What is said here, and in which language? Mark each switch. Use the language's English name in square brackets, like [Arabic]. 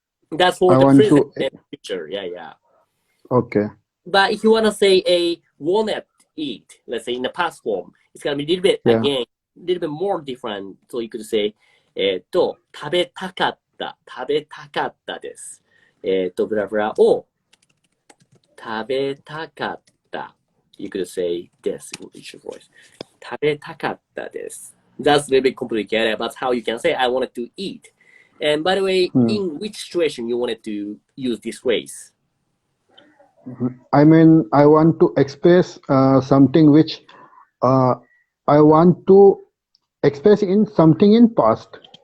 [English] That's for the present and future. Yeah. Okay. But if you want to say a wanted eat, let's say in the past form, it's gonna be a little bit again, a little bit more different. So you could say [Japanese] 食べたかです。ブラブラを食べたかった。 [English] You could say this in each voice. [Japanese] 食べたかったです。 [English] That's a little bit complicated, but how you can say I wanted to eat. And by the way, in which situation you wanted to use this phrase? I mean, I want to express something which I want to express in something in past.